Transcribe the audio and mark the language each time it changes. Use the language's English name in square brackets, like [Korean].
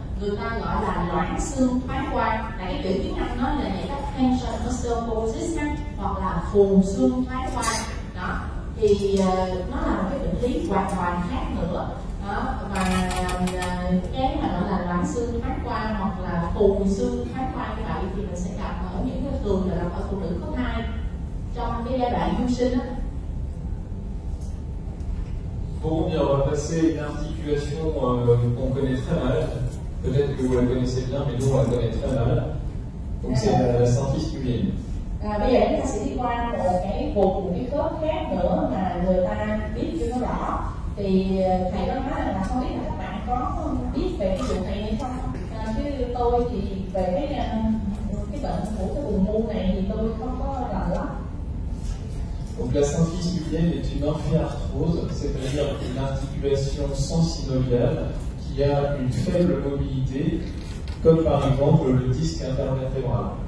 [Vietnamese] Người ta gọi là loãng xương thoái qua, là cái chữ tiếng Anh nó là vậy đó, tension osteoporosis hoặc là phù xương thoái qua đó, thì nó là một cái bệnh lý hoàn toàn khác nữa đó. Và cái mà gọi là loãng xương thoái qua hoặc là phù xương thoái qua như vậy thì mình sẽ gặp ở những cái thường là gặp ở phụ nữ có thai trong cái giai đoạn du sinh đó. [French] Bon, bien, on va passer à une articulation qu'on connaît très mal. Peut-être que vous la connaissez bien, mais nous on la connaît très mal. Donc c'est la symphyse pubienne. [Vietnamese] Bây giờ chúng ta sẽ đi qua một cái khớp khác nữa mà người ta biết chưa có rõ. Thì thầy có nói là không biết là các bạn có biết về cái vụ này hay không? Chứ tôi thì về cái bệnh của cái vùng mu này thì tôi không có rành lắm. [French] Donc la symphyse pubienne est une amphiarthrose, c'est-à-dire une articulation sensynoviale qui a une faible mobilité, comme par exemple le disque intervertébral.